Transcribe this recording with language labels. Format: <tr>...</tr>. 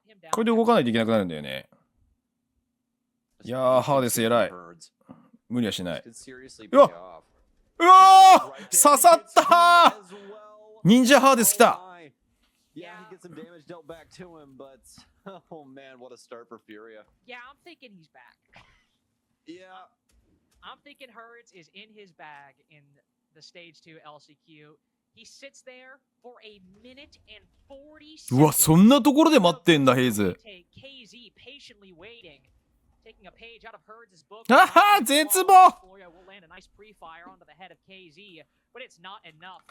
<ja>これで動かないといけなくなるんだよね。いやー、ハーデス偉い。無理はしない。うわっ、うわー、刺さったー。忍者ハーデス来た。</ja> <en>Yeah, he gets some damage dealt back to him, but oh man, what a start for FURIA. Yeah, I'm thinking he's back. Yeah. I'm thinking Herds is in his bag in the stage 2 LCQ. He sits there for a minute and 40 seconds.</en> <ja>うわ、そんなところで待ってんだ、ヘイズ。</ja> <en>KZ patiently waiting. Taking a page out of Herds' book.</en> <ja>あは、絶望。</ja> <en>FURIA will land a nice pre-fire onto the head of KZ, but it's not enough.</en>